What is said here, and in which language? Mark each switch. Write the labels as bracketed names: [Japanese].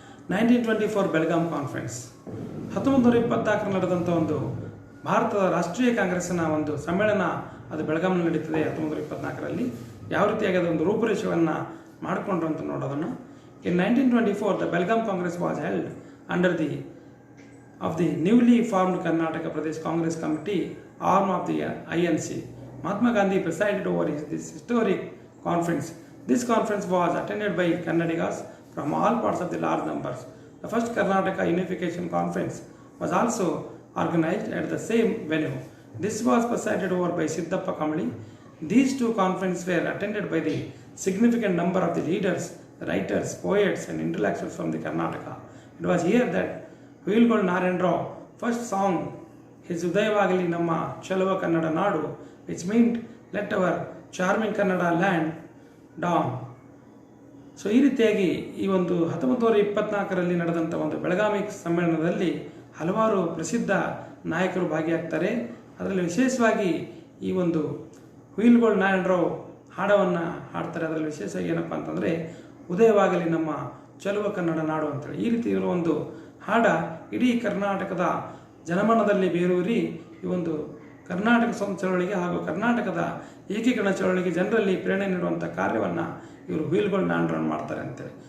[Kannada] 1924 Belgaum conference. 1924 ನಡೆದಂಥ ಒಂದು ಭಾರತದ ರಾಷ್ಟ್ರೀಯ ಕಾಂಗ್ರೆಸ್ಸಿನ ಒಂದು ಸಮ್ಮೇಳನ ಅದು ಬೆಳಗಾಂನಲ್ಲಿ ನಡೀತದೆ. 1924ರಲ್ಲಿ ಯಾವ ರೀತಿಯಾಗಿ ಅದೊಂದು ರೂಪುರೇಷೆಯನ್ನು ಮಾಡಿಕೊಂಡ್ರು ಅಂತ ನೋಡೋದನ್ನು. [English] In 1924, the Belgaum Congress was held under of the newly formed Karnataka Pradesh Congress Committee, arm of the INC. Mahatma Gandhi presided over this historic conference. This conference was attended by Kannadigas from all parts of the large numbers. The first Karnataka Unification Conference was also organized at the same venue. This was presided over by Siddappa Kambali. These two conferences were attended by the significant number of the leaders, writers, poets and intellectuals from the Karnataka. It was here that Huilgold Narayan Rao first sang his Udayavagili Namma Chalava Kannada Nadu, which meant let our charming Kannada land dawn. [Kannada] So ಈ ರೀತಿಯಾಗಿ ಈ ಒಂದು 1924ರಲ್ಲಿ ನಡೆದಂಥ ಒಂದು ಬೆಳಗಾವಿ ಸಮ್ಮೇಳನದಲ್ಲಿ ಹಲವಾರು ಪ್ರಸಿದ್ಧ ನಾಯಕರು ಭಾಗಿಯಾಗ್ತಾರೆ. ಅದರಲ್ಲಿ ವಿಶೇಷವಾಗಿ ಈ ಒಂದು ಹುಯಿಲ್ಗೋಳ್ ನಾರಾಯಣರಾವ್ ಹಾಡವನ್ನು ಹಾಡ್ತಾರೆ. ಅದರಲ್ಲಿ ವಿಶೇಷವಾಗಿ ಏನಪ್ಪ ಅಂತಂದರೆ ಉದಯವಾಗಲಿ ನಮ್ಮ ಚೆಲುವ ಕನ್ನಡ ನಾಡು ಅಂತೇಳಿ ಈ ರೀತಿ ಇರುವ ಒಂದು ಹಾಡ ಇಡೀ ಕರ್ನಾಟಕದ ಜನಮನದಲ್ಲಿ ಬೇರೂರಿ ಈ ಒಂದು ಕರ್ನಾಟಕ ಸ್ವಾತಂತ್ರ್ಯ ಚಳವಳಿಗೆ ಹಾಗೂ ಕರ್ನಾಟಕದ ಏಕೀಕರಣ ಚಳವಳಿಗೆ ಜನರಲ್ಲಿ ಪ್ರೇರಣೆ ನೀಡುವಂಥ ಕಾರ್ಯವನ್ನು ಇವರು ಹುಯಿಲ್ಗೋಳ್ ನಾರಾಯಣರಾವ್ ಮಾಡ್ತಾರೆ ಅಂತೇಳಿ.